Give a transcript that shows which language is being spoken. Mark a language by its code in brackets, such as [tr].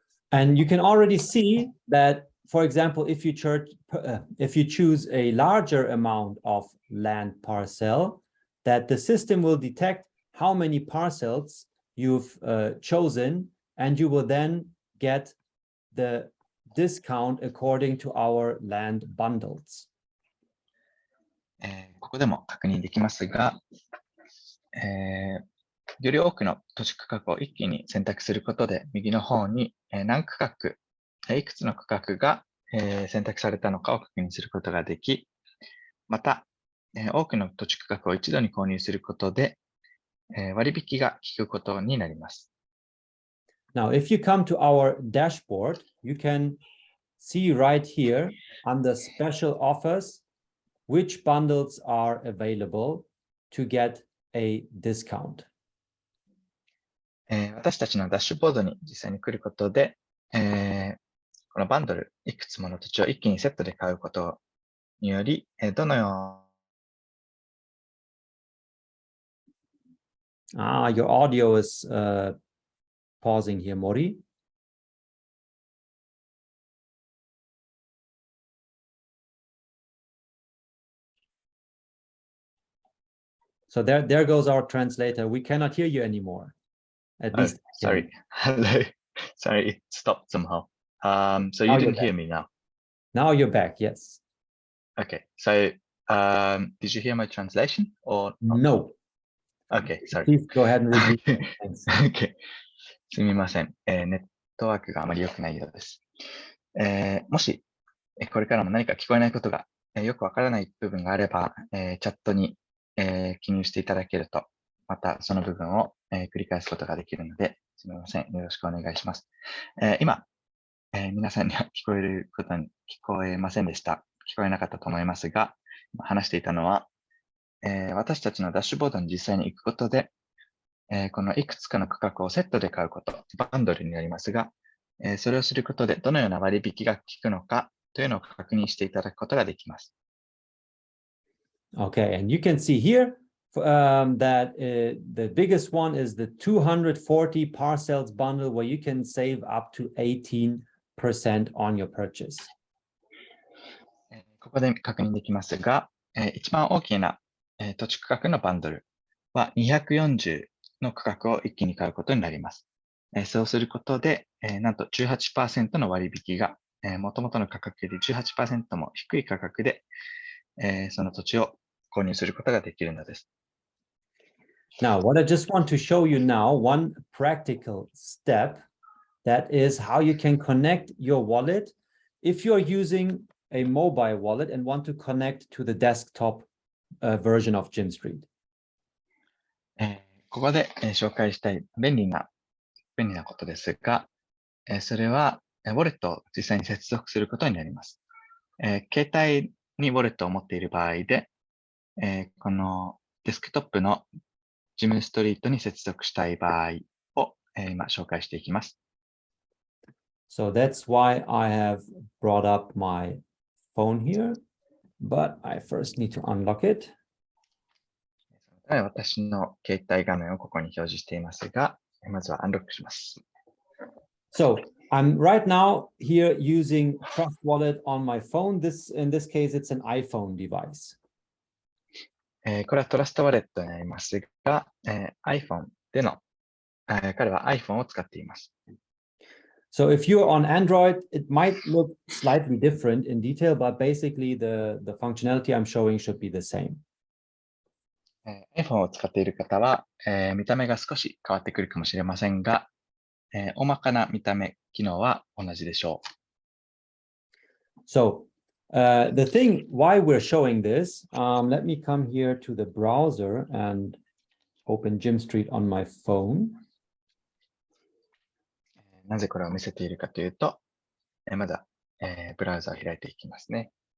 [en] And you can already see that, for example, if you choose a larger amount of land parcel, that the system will detect how many parcels you've chosen, and you will then get the discount according to our land bundles. [ja] ここでも確認できますが、より多くの土地区画を一気に選択することで、右の方に何区画、いくつの区画が選択されたのかを確認することができ、また、多くの土地区画を一度に購入することで、割引が効くことになります。 [en] Now, if you come to our dashboard, you can see right here under special offers, which bundles are available to get a discount. [ja] 私たちのダッシュボードに実際に来ることで、このバンドル、いくつもの土地を一気にセットで買うことにより、どのよ [en] うyour audio is pausing here, Mori. So there goes our translator. We cannot hear you anymore. At least. Sorry. Hello. Sorry, it stopped somehow. So you didn't hear me now. Now you're back, yes. Okay. So did you hear my translation or not? No. Okay, sorry. Please go ahead and repeat. [ja] Okay. すみません。ネットワークがあまり良くないようです。もし、これからも何か聞こえないことが、よくわからない部分があれば、チャットに、記入していただけると、またその部分を、繰り返すことができるので、すみません。よろしくお願いします。今、皆さんには聞こえませんでした。聞こえなかったと思いますが、話していたのは、私たちのダッシュボードに実際に行くことで、このいくつかの区画をセットで買うこと、バンドルになりますが、それをすることでどのような割引が効くのかというのを確認していただくことができます。 [en] Okay, and you can see here that the biggest one is the 240 parcels bundle where you can save up to 18% on your purchase. [ja] ここで確認できますが、一番大きな土地区画のバンドルは240の区画を一気に買うことになります。そうすることで、なんと 18% の割引が、元々の価格より 18% も低い価格で、その土地を購入することができるのです。 [en] Now, what I just want to show you now, one practical step, that is how you can connect your wallet if you're using a mobile wallet and want to connect to the desktop version of GYMSTREET. [ja] ここで、紹介したい便利なことですが、それは、ウォレットを実際に接続することになります。携帯にウォレットを持っている場合で、このデスクトップのGYMSTREETに接続したい場合を、今紹介していきます。 [en] So that's why I have brought up my phone here, but I first need to unlock it. [ja] 私の携帯画面をここに表示していますが、まずはアンロックします。 [en] So I'm right now here using TrustWallet on my phone. In this case, it's an iPhone device. [ja] これはトラストワレットになりますが、iPhone での、彼は iPhone を使っています。 [en] So if you're on Android, it might look slightly different in detail, but basically the functionality I'm showing should be the same. [ja] iPhone を使っている方は、見た目が少し変わってくるかもしれませんが、大まかな見た目、機能は同じでしょう。 [en] So the thing why we're showing this, let me come here to the browser and open GYMSTREET on my phone. [ja] なぜこれを見せているかというと、まだ、ブラウザを開いていきますね。